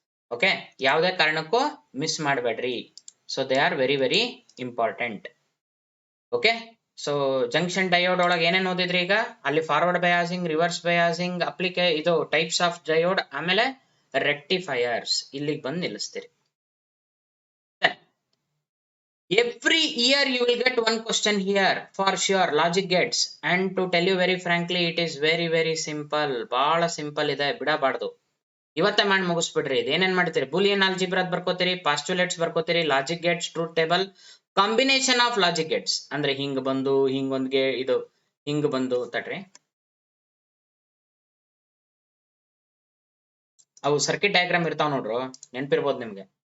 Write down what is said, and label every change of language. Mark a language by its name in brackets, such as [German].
[Kannada] Okay, ಯಾವುದೇ ಕಾರಣಕ್ಕೂ miss ಮಾಡಬೇಡ್ರಿ. [English] So they are very very important. [Kannada] Okay, so junction diode ಒಳಗೆ ಏನೇನು ಓದಿದ್ರಿ ಈಗ, ಅಲ್ಲಿ ಫಾರ್ವರ್ಡ್ ಬಯಾಸಿಂಗ್, ರಿವರ್ಸ್ ಬಯಾಸಿಂಗ್, ಇದು ಟೈಪ್ಸ್ ಆಫ್ ಡಯೋಡ್, ಆಮೇಲೆ ರೆಕ್ಟಿಫೈಯರ್ಸ್. ಇಲ್ಲಿಗೆ ಬಂದು ನಿಲ್ಲಿಸ್ತೀರಿ. [English] Every year you will get one question here for sure, logic gates. And to tell you very frankly, it is very very simple, [Kannada] ಬಹಳ simple ಇದೆ, ಬಿಡಬಾರ್ದು. ಇವತ್ತೇ ಮಾಡಿ ಮುಗಿಸ್ಬಿಡ್ರಿ. ಇದೇನೇನ್ ಮಾಡ್ತೀರಿ, Boolean algebra ಬರ್ಕೋತೀರಿ, postulates ಬರ್ಕೋತೀರಿ, logic Gates, truth table, combination of logic Gates. ಅಂದ್ರೆ ಹಿಂಗ್ ಬಂದು ಹಿಂಗೊಂದ್ಗೆ ಇದು ಹಿಂಗ್ ಬಂದು ತಡ್ರಿ, ಅವು ಸರ್ಕಿಟ್ ಡಯಾಗ್ರಾಮ್ ಇರ್ತಾವ ನೋಡ್ರು, ನೆನ್ಪಿರ್ಬೋದು ನಿಮ್ಗೆ.